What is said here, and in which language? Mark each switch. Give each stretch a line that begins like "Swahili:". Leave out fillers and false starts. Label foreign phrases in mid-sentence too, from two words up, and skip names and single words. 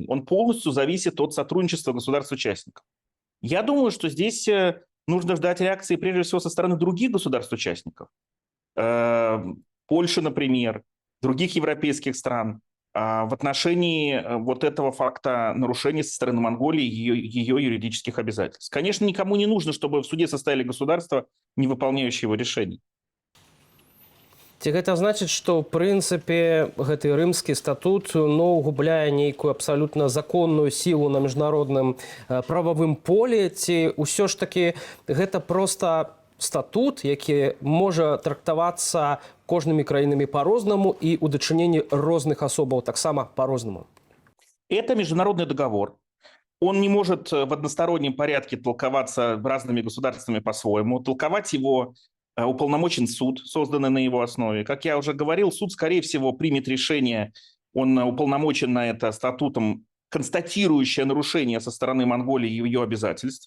Russian: Он полностью зависит от сотрудничества государств-участников. Я думаю, что здесь нужно ждать реакции прежде всего со стороны других государств-участников. Польши, например, других европейских стран в отношении вот этого факта нарушения со стороны Монголии ее юридических обязательств. Конечно, никому не нужно, чтобы в суде состояли государства, не выполняющие его решений.
Belarusian: Ці гэта значыць, што ў прынцыпе гэты рымскі статут губляе нейкую абсалютна законную сілу на міжнародным прававым полі, ці ўсё ж такі гэта проста статут, які можа трактавацца кожнымі краінамі по-рознаму і ў дачыненні розных асобаў таксама по-рознаму?
Russian: Это международный договор. Он не может в одностороннем порядке толковаться разными государствами по-своему. Толковать его уполномочен суд, созданный на его основе. Как я уже говорил, суд, скорее всего, примет решение, он уполномочен на это статутом, констатирующее нарушение со стороны Монголии и ее обязательств.